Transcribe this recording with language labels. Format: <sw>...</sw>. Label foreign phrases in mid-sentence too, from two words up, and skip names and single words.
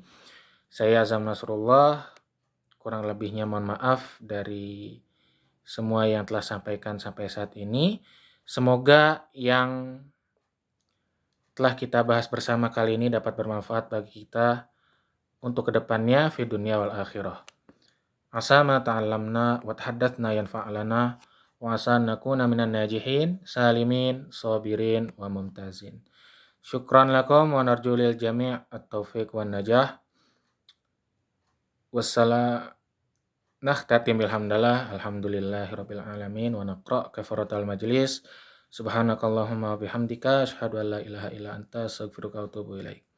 <id>Saya Azam Nasrullah, kurang lebihnya mohon maaf dari semua yang telah sampaikan sampai saat ini. Semoga yang telah kita bahas bersama kali ini dapat bermanfaat bagi kita untuk kedepannya</id> <ar>في الدنيا والآخرة. عسى ما تعلمنا وتحدثنا ينفع لنا وعسى نكون من الناجحين سالمين صابرين وممتازين. شكرا لكم ونرجو للجميع التوفيق والنجاح. نختتم بالحمد لله الحمد لله رب العالمين ونقرأ كفارة المجلس. سبحانك اللهم وبحمدك أشهد أن لا إله إلا أنت أستغفرك وأتوب إليك.</ar>